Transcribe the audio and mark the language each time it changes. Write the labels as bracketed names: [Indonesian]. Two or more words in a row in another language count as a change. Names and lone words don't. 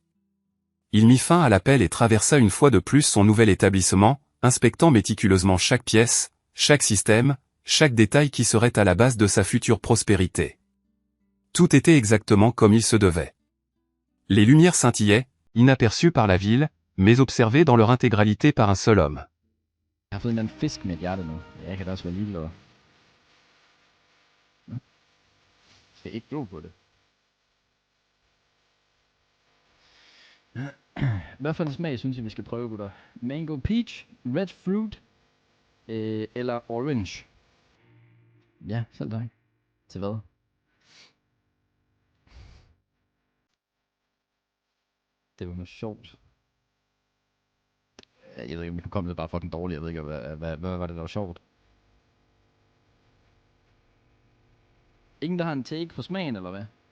[French] Il mit fin à l'appel et traversa une fois de plus son nouvel établissement, inspectant méticuleusement chaque pièce, chaque système, chaque détail qui serait à la base de sa future prospérité. Tout était exactement comme il se devait. Les lumières scintillaient, inaperçues par la ville, mais observées dans leur intégralité par un seul homme. [Danish] Jeg har fået en eller anden fisk med et hjerte nu. Ja, jeg kan da også være ligeglad. Skal ikke glo på det. Hvad for en smag synes I, vi skal prøve, gutter? [English] Mango peach, red fruit eller orange? [Danish] Ja, selv tak. Til hvad? Det var noget sjovt. Jeg ved ikke, min hukommelse er bare fucking dårlig. Jeg ved ikke, hvad var det, der var sjovt? Ingen, der har en take på smagen, eller hvad?